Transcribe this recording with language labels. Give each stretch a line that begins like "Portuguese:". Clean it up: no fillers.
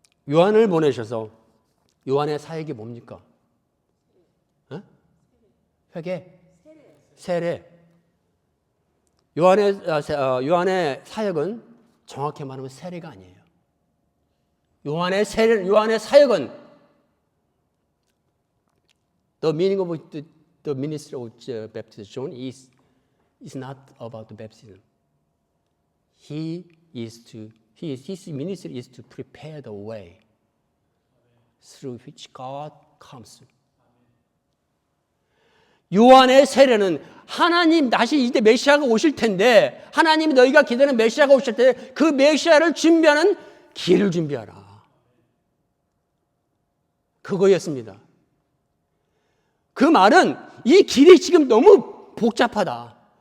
Korean: 요한을 보내셔서 요한의 사역이 뭡니까? 회개? 세례. 요한의 사역은 정확히 말하면 세례가 아니에요. 요한의 사역은
English: the meaning of the ministry of baptism John is not about the baptism. His ministry is to prepare the way through which God comes.
Korean: 요한의 세례는 하나님 다시 이제 메시아가 오실 텐데 하나님이 너희가 기다리는 메시아가 오실 때 그 메시아를 준비하는 길을 준비하라. 그거였습니다. 그 말은 이 길이 지금 너무 복잡하다.